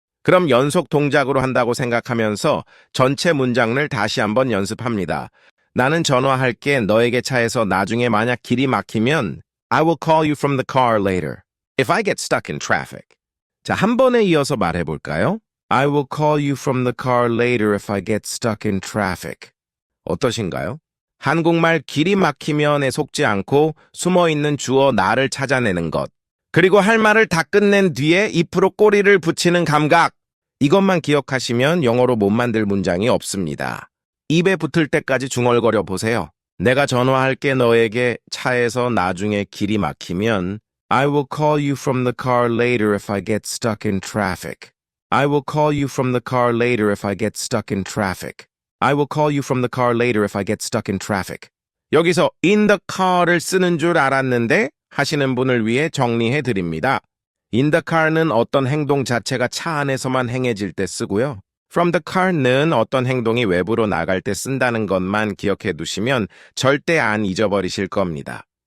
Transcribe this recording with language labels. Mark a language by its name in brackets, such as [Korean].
[Korean] 그럼 연속 동작으로 한다고 생각하면서 전체 문장을 다시 한번 연습합니다. 나는 전화할게 너에게 차에서 나중에 만약 길이 막히면 [English] I will call you from the car later. If I get stuck in traffic. [Korean] 자, 한 번에 이어서 말해볼까요? [English] I will call you from the car later if I get stuck in traffic. [Korean] 어떠신가요? 한국말 길이 막히면에 속지 않고 숨어있는 주어 나를 찾아내는 것. 그리고 할 말을 다 끝낸 뒤에 if로 꼬리를 붙이는 감각. 이것만 기억하시면 영어로 못 만들 문장이 없습니다. 입에 붙을 때까지 중얼거려 보세요. 내가 전화할게 너에게 차에서 나중에 길이 막히면 [English] I will call you from the car later if I get stuck in traffic. I will call you from the car later if I get stuck in traffic. I will call you from the car later if I get stuck in traffic. [Korean] 여기서 [English] in the car [Korean] 를 쓰는 줄 알았는데 하시는 분을 위해 정리해 드립니다. [English] in the car [Korean] 는 어떤 행동 자체가 차 안에서만 행해질 때 쓰고요. [English] from the car [Korean] 는 어떤 행동이 외부로 나갈 때 쓴다는 것만 기억해 두시면 절대 안 잊어버리실 겁니다.